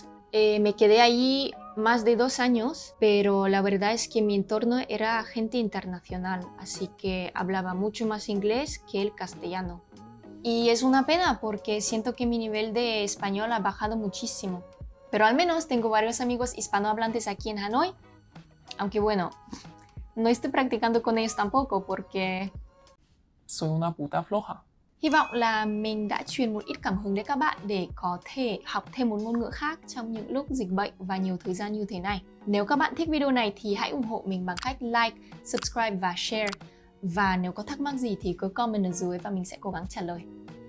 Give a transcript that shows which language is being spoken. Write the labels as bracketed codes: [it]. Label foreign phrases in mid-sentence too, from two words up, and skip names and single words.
[es] Me quedé allí más de 2 años, pero la verdad es que mi entorno era gente internacional, así que hablaba mucho más inglés que el castellano. Y es una pena porque siento que mi nivel de español ha bajado muchísimo. Pero al menos tengo varios amigos hispanohablantes aquí en Hanoi. Aunque bueno, no estoy practicando con ellos tampoco porque... Soy una puta floja. [vi] Hy vọng là mình đã truyền một ít cảm hứng đến các bạn để có thể học thêm một ngôn ngữ khác trong những lúc dịch bệnh và nhiều thời gian như thế này. Nếu các bạn thích video này thì hãy ủng hộ mình bằng cách like, subscribe và share. Và nếu có thắc mắc gì thì cứ comment ở dưới và mình sẽ cố gắng trả lời.